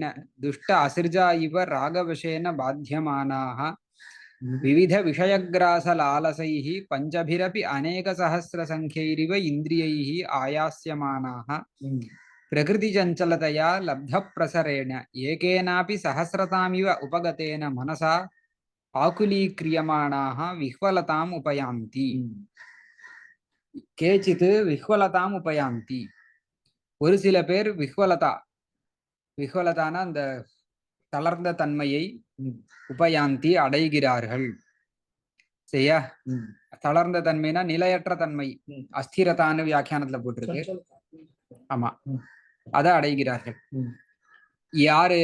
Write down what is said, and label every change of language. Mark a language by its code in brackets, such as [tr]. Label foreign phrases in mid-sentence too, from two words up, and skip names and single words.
[sa] दुष्ट असृजा इव रागवशेन बाध्यमानाः विविध विषयग्रास लालसैः पंचभिरपि अनेक सहस्र संख्यैरिव इन्द्रियैः आयास्यमानाः प्रकृति चंचलतया लब्ध प्रसरेण एकेनापि सहस्रतामिव उपगतेन मनसा आकुलीक्रियमाणाः विह्वलताम् उपयान्ति. केचित् विह्वलताम् उपयान्ति. [ta] ஒரு சில பேர் விஹ்வலதான அந்த தளர்ந்த தன்மையை உபயாந்தி அடைகிறார்கள். சரியா? தளர்ந்த தன்மைனா நிலையற்ற தன்மை, அஸ்திரதான வியாக்கியானத்துல போட்டிருக்கு. ஆமா, அதை அடைகிறார்கள். யாரு?